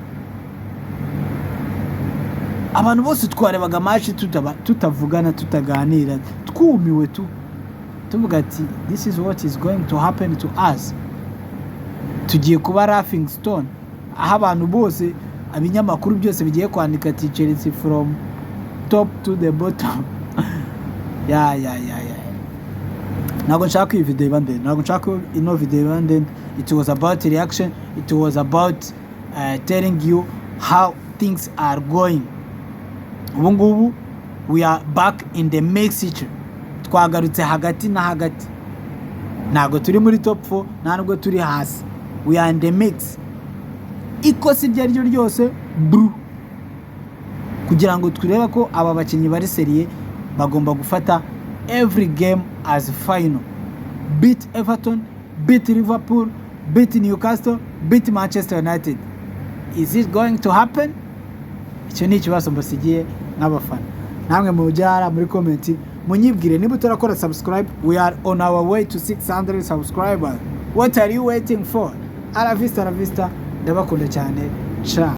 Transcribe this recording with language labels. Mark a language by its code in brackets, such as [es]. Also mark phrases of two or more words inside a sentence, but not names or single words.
[rw] Abantu bose twarebaga match tutavugana tutaganira, twumiwe tuvuga ati [en] this is what is going to happen to us. [rw] Tugiye kuba [en] laughing stone, [rw] aho abantu bose abinyamakuru byose bigiye kwandika ati Chelsea [en] from top to the bottom. [rw] Ntabwo nshaka iyi video ibande, ntabwo nshaka ino video ibande. [en] It was about reaction, it was about telling you how things are going. [rw] Ubu ngubu [en] we are back in the mix. [rw] Twagarutse hagati na hagati, ntabwo turi muri top 4, ntabwo turi hasi, [en] we are in the mix. [rw] Ikosi ryaryo ryose kugira ngo twireba ko aba bakinnyi bari serie bagomba gufata [en] every game as final. Beat Everton, beat Liverpool, beat Newcastle, beat Manchester United. Is it going to happen? [rw] Icyo ni ikibazo mbasigiye n'abafana. Namwe mujyara muri comment munyibwire niba utarakora subscribe. [en] We are on our way to 600 subscribers. What are you waiting for? [es] A la vista, [rw] ndabakunda cyane. Ciao.